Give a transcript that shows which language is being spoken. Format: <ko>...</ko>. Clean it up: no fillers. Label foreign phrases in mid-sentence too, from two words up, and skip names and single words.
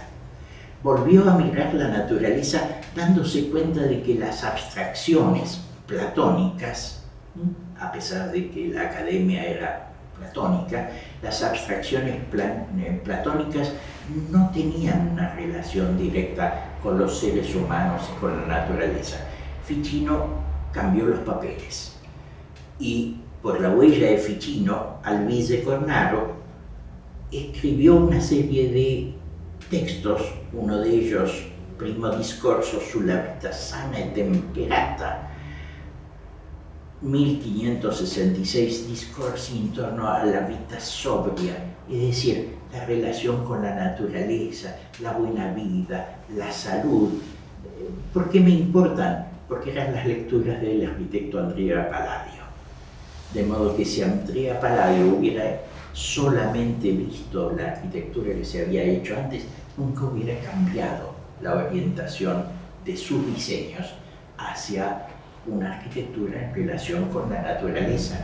<es>Volvió a mirar la naturaleza dándose cuenta de que las abstracciones platónicas, a pesar de que la Academia era platónica, las abstracciones platónicas no tenían una relación directa con los seres humanos y con la naturaleza. Ficino cambió los papeles y, por la huella de Ficino, Alvise Cornaro escribió una serie de textos, uno de ellos,</es> <it>Primo discorso sulla vita sana e temperata, 1566 discorsi in torno alla vita sobria,</it> <es>es decir, la relación con la naturaleza, la buena vida, la salud. ¿Por qué me importan? Porque eran las lecturas del arquitecto Andrea Palladio. De modo que si Andrea Palladio hubiera solamente visto la arquitectura que se había hecho antes, nunca hubiera cambiado la orientación de sus diseños hacia una arquitectura en relación con la naturaleza.</es>